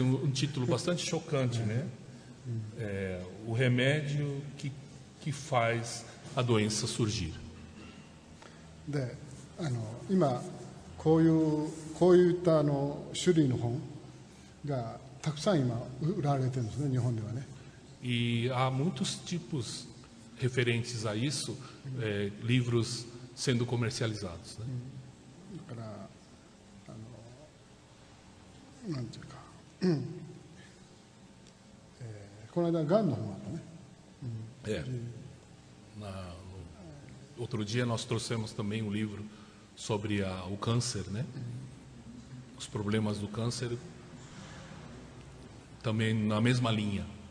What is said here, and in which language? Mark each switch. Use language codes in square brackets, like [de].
[pt] Um título bastante chocante, né? O remédio que faz a doença surgir. [ja] で、今こういった種類の本がたくさん今売られてるんですね、日本ではね。 [pt] E há muitos tipos referentes a isso, livros sendo comercializados, né? [ja] だからなんていうか、この間がんの本あったね。 [pt] Outro dia nós trouxemos também um livro sobre o câncer, né? Os problemas do câncer, também na mesma linha.